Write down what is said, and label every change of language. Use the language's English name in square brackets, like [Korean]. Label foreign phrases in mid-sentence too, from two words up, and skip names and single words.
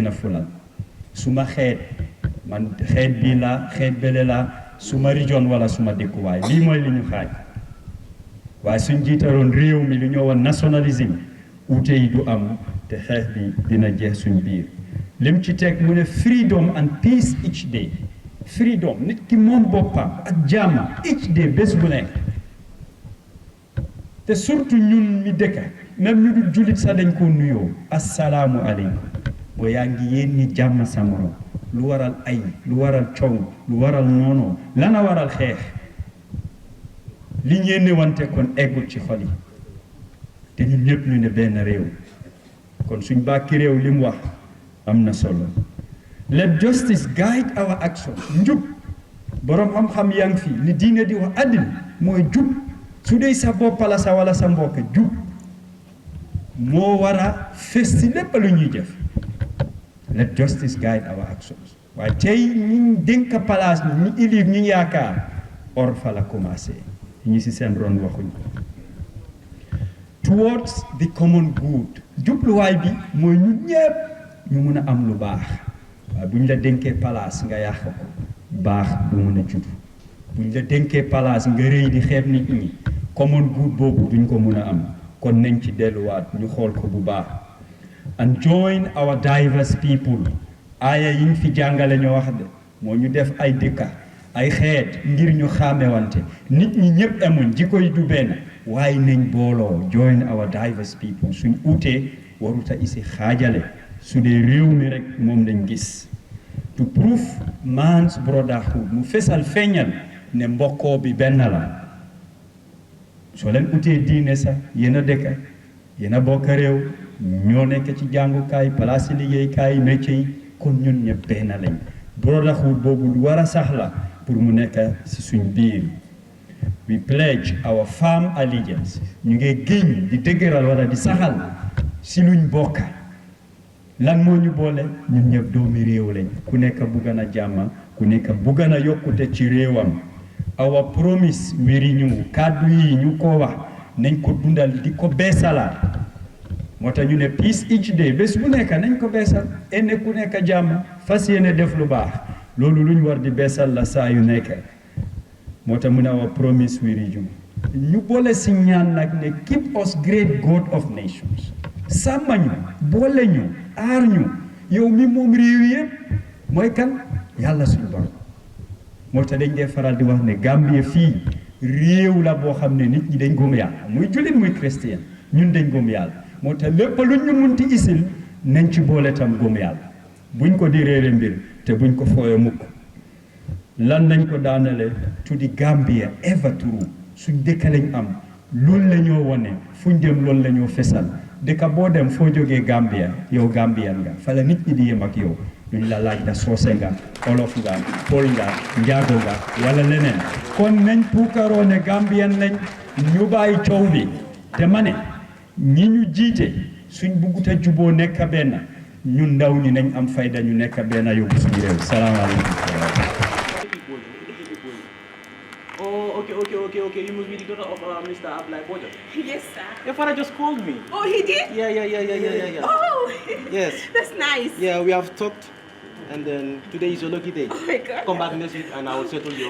[Wolof] a fulal suma xeet man xeet bii laa xeet bële laa suma region wala suma dëkkuwaay lii mooy li ñu xaaj waaye suñ jiitaroon réew mi lu ñoo woon nationalisme uute yi du am te xeex bi dina jeex suñ biir lim ci teg mu ne [English] freedom and peace each day freedom [Wolof] nit ki moom boppam ak jàmm [English] each day [Wolof] bés bu nekk te surtout ñun mi dëkka même ñu dul jullit sax dañ ko nuyoo assalaamu aleykum boo yaa ngi yéen ñi jàmm sa morom lu waral ay lu waral coow lu waral noonoo lana waral xeex li ñeene wante kon eggul ci xol yi te ñun ñëpp ñu ne benn réew kon suñ bàkki réew li mu wax am na solo [English] let justice guide our action [Wolof] njub boroom xam-xam yaa ngi fi li diine di wax àddina mooy jub su dee sa bopp la sa wala sa mbokk jub moo war a fes ci lépp lu ñuy jëf [English] let justice guide our actions [Wolof] waaye tey ñi dénk palaas ñi ilif ñi yaakaar or fa la commencé ñi ci seen ron waxuñ [English] towards the common good [Wolof] jubluwaay bi mooy ñun ñëpp ñu mun a am lu baax waaye bu ñu la dénkee palaas nga yàq ko baax du mun a judd bu ñu la dénkee palaas nga rëy di xeeb nit ñi [English] common good [Wolof] boobu duñ ko mun a am kon nañ ci delluwaat ñu xool ko bu baax [English] and join our diverse people [Wolof] aaya yi ñu fi jàngale ñoo wax de moo ñu def ay dëkka ay xeet ngir ñu xàmmewante nit ñi ñëpp amuñ jikko yi du benn waaye nañ booloo [English] join our diverse people [Wolof] suñ uutee waruta isi xaajale su dee réew mi rek moom lañ gis [English] to prove man's brotherhood [Wolof] mu fesal feeñal ne mbokkoo bi benn la soo leen utee diine sax yéen a dëkka yéen a bokk réew ñoo nekk ci jàngukaay place liggéeykaay métier yi kon ñun ñëpp benn lañ brotherhood boobu lu war a sax la pour mu nekk ci suñ biir [English] we pledge our firm allegiance [Wolof] ñu ngi géñ di dëgëral wala di saxal si luñ bokka lan moo ñu boole ñun ñëpp doomi réew lañ ku nekk bugg na jàmm ku nekk bugg na yokkute ci réewam [English] our promise [Wolof] wéri ñu kàddu yi ñu ko wax nañ ko dundal di ko beesalaat moo tax ñu ne [English] peace each day [Wolof] bés bu nekk nañ ko beesal enne ku nekk jàmm fas yéene def lu baax loolu lu ñu war di beesal la saa yu nekk moo tax mu ne [English] our promise [Wolof] wéri ñu boole si ñaan nag ne [English] keep us great God of nations [Wolof] sàmma ñu boole ñu aar ñu yow mi moom réew yëpp mooy kan yàlla suñu borom moo tax dañ dee faral di wax ne Gambie fii réew la boo xam ne nit ñi dañ gëm yàlla muy jullit muy chrétien ñun dañ gëm yàlla moo tax lépp lu ñu munti isil nañ ci boole tam gëm yàlla buñ ko di réere mbir te buñ ko fooye mukk lan nañ ko daanale [English] to the Gambia ever true [Wolof] suñ dëkka lañ am loolu la ñoo wone fuñ dem loolu la ñoo fesal dëkka boo dem foo jógee Gambia yow Gambian nga fa la nit ñi di yem ak yow duñ la laaj da soose nga olof nga pol nga njaago nga wala leneen kon nañ puukaroo ne Gambian lañ ñu bàyyi coow bi te ma ne ñi ñu jiite suñ bugguta juboo nekk benn ñun ndaw ñi nañ am fayda ñu nekk benn yóbbu suñu réew salaamaaleykum. [English] Oh, okay. You must be the daughter of Mr. Ablai Bojo. Yes, sir. Your father just called me. Oh, he did? Yeah. Oh, Yes. that's nice. Yeah, we have talked, and then today is your lucky day. Oh my God. Come back next week, and I will settle you.